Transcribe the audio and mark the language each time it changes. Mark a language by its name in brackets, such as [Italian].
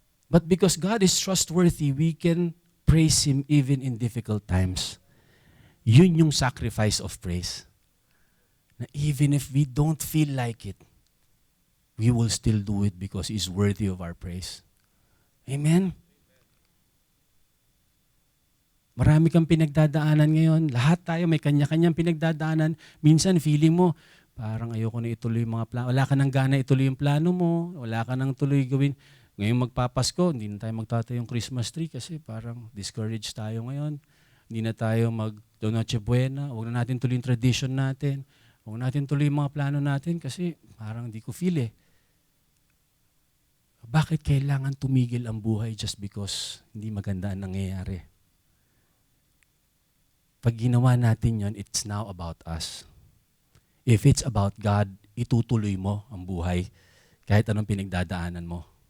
[English] But because God is trustworthy, we can praise Him even in difficult times. [Filipino] Yun yung [English] sacrifice of praise. Na even if we don't feel like it, we will still do it because He's worthy of our praise. Amen? [Filipino] Marami kang pinagdadaanan ngayon. Lahat tayo may kanya-kanyang pinagdadaanan. Minsan feeling mo, parang ayoko na ituloy yung mga plano. Wala ka nang gana ituloy yung plano mo. Wala ka nang tuloy gawin. Ngayon magpapasko, hindi na tayo magtatayo yung Christmas tree kasi parang discouraged tayo ngayon. Hindi na tayo Noche Buena. Huwag na natin tuloy yung tradition natin. Huwag natin tuloy yung mga plano natin kasi parang hindi ko feel eh. Bakit kailangan tumigil ang buhay [English] just because [Filipino] hindi maganda ang nangyayari? Pag ginawa natin yon, [English] it's now about us. If it's about God, [Filipino] itutuloy mo ang buhay kahit anong pinagdadaanan mo.